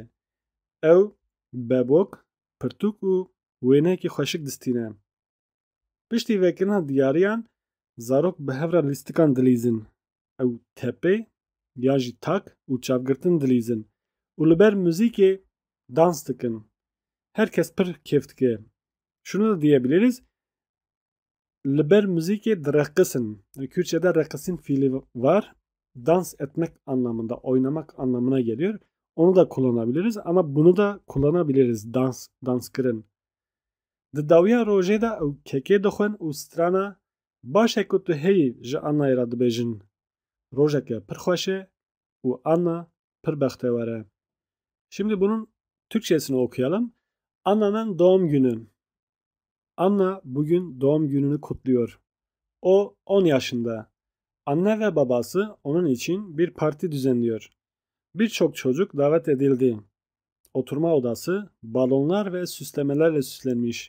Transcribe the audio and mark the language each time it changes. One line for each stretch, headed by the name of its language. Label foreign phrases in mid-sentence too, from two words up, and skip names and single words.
Kurdish: Ew bebok, pirtûk û wêneyekî xweşik distîne. Piştî vekirina diyariyan, zarok bi hevra lîstikan dilîzin. Ew tepê ya jî tak û çavgirtin dilîzin. Û li ber müzîkê dans dikin. Herkes pir kêf dike.
Turkish: Şunu da diyebiliriz.
Kurdish: Li ber müzîkê direqisin.
Turkish: Kürtçe'de reqisin fiili var. Dans etmek anlamında, oynamak anlamına geliyor. Onu da kullanabiliriz ama bunu da kullanabiliriz.
Kurdish: Dans kirin. Di dawiya rojê de ew kekê dixwin û strana başek ku tu heyî ji Annayê re dibêjin. Rojeke pir xweş e û Anna pir bextewar e.
Turkish: Şimdi bunun Türkçesini okuyalım. Anna'nın doğum günü. Anna bugün doğum gününü kutluyor. O 10 yaşında. Anne ve babası onun için bir parti düzenliyor. Birçok çocuk davet edildi. Oturma odası balonlar ve süslemelerle süslenmiş.